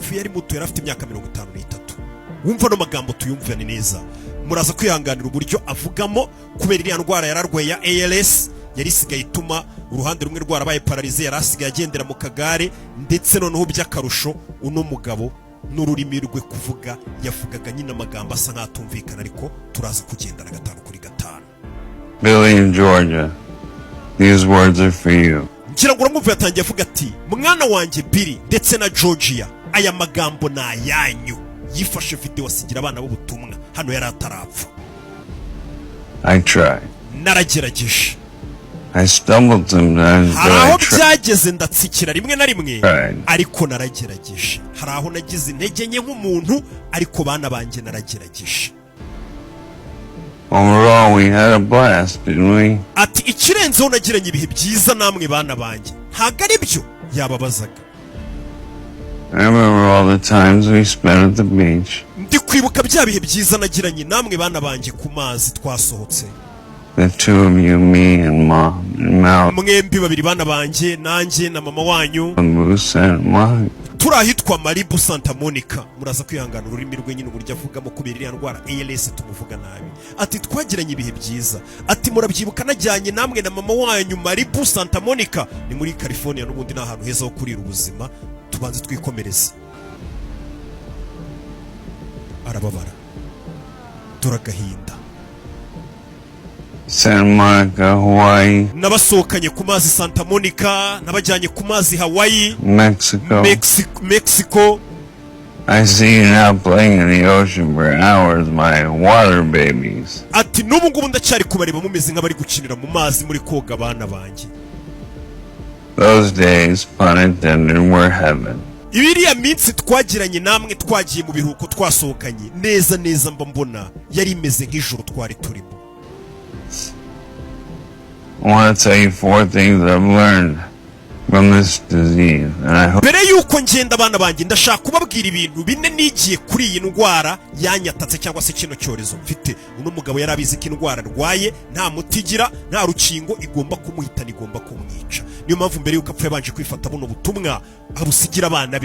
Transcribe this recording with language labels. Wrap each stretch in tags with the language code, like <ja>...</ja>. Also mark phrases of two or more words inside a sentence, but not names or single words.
<rw>Yapfuye ari muto, yari afite imyaka 53. Wumva no magambo tuyumvane neza, muraza kwihanganira uburyo avugamo kubera iriya ndwara yararwaye ya ALS yari isigaye ituma uruhande rumwe rwarabaye paralize, yari asigaye agendera mu kagare, ndetse noneho by'akarusho uno mugabo n'ururimi rwe kuvuga yavugaga nyine amagambo asa nk'atumvikana, ariko turaza kugendana 5 kuri 5.</rw> <en>Billy in Georgia, these words are for you.</en> <rw>Ngira ngo uramwumva yatangiye avuga ati, mwana wanjye Billy ndetse na Georgia, aya magambo na yanyu. Yifashe video asigira abana b'ubutumwa hano yari atarapfa.</rw> <en>I tried.</en> <rw>Naragerageje.</rw> <en>I stumbled sometimes, but I tried.</en> <rw>Byageze ndatsikira rimwe na rimwe, ariko naragerageje. Hari aho nagize intege nke nk'umuntu, ariko bana banjye naragerageje.</rw> <en>Overall, we had a blast, didn't we?</en> <rw>Ati ikirenzeho nagiranye ibihe byiza namwe bana banjye. Ntago ari byo yababazaga.</rw> <en>I remember all the times we spent at the beach.</en> <rw>Ndi kwibuka bya bihe byiza nagiranye namwe bana banjye ku mazi twasohotse.</rw> <en>The two of you, me and Mom and Mal.</en> <rw>Mwembi babiri bana banjye, nanjye na mama wanyu. Turahitwa Malibu Santa Monica. Muraza kwihangana ururimi rwe nyine uburyo avugamo kubera iriya ndwara ALS tumuvuga nabi. Ati twagiranye ibihe byiza. Ati murabyibuka najyanye namwe na mama wanyu Malibu Santa Monica, ni muri California, n'ubundi ni ahantu heza ho kurira ubuzima. Tubanze twikomereze. Arababara, turagahinda. Santa Monica, Hawaii. Nabasohokanye ku mazi Santa Monica, nabajyanye ku mazi Hawaii, Mexico.</rw> <en>I see you now playing in the ocean for hours, my water babies.</en> <rw>Ati n'ubu ngubu ndacyari kubareba mumeze nk'abari gukinira mu mazi muri koga bana banjye.</rw> <en>Those days, pun intended, were heaven.</en> <rw>Ibiriya minsi twagiranye namwe twagiye mu biruhuko twasohokanye, neza neza mba mbona yari imeze nk'ijuru twari turimo.</rw> <en>I want to tell you 4 things I've learned from this disease, and I hope.</en> <rw>Mbere yuko ngenda abana banjye ndashaka kubabwira ibintu bine nigiye kuri iyi ndwara yanyatatse cyangwa se kino cyorezo mfite. Uno mugabo yarabizi ko indwara arwaye nta mutigira, nta rukingo, igomba kumuhitana, igomba kumwica. Niyo mpamvu mbere yuko apfa yabanje kwifata buno butumwa abusigira abana be.</rw>